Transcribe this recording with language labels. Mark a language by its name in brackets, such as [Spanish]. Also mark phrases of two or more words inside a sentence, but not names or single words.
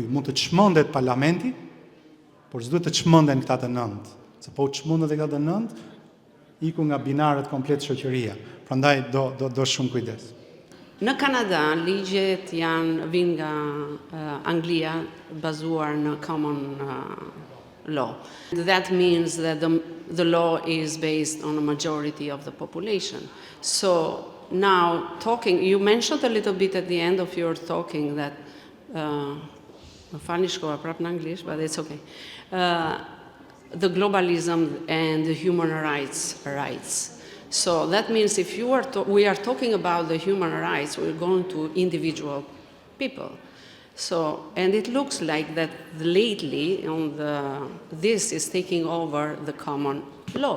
[Albanian] Mund të çmendet parlamenti, por s'duhet të çmenden këta të nënt. Se po çmendet këta të nënt, iku nga binarët komplet shoqëria. Prandaj do shumë kujdes. Në Kanada, ligjet vinë nga Anglia bazuar në [English] common law. That means that the law is based on a majority of the population. So now you mentioned a little bit at the end of your talking that, funny [Albanian] shkoa prap në Anglisht, [English] but it's okay. The globalism and the human rights. So that means if we are talking about the human rights, we're going to individual people. So, and it looks like that lately this is taking over the common law.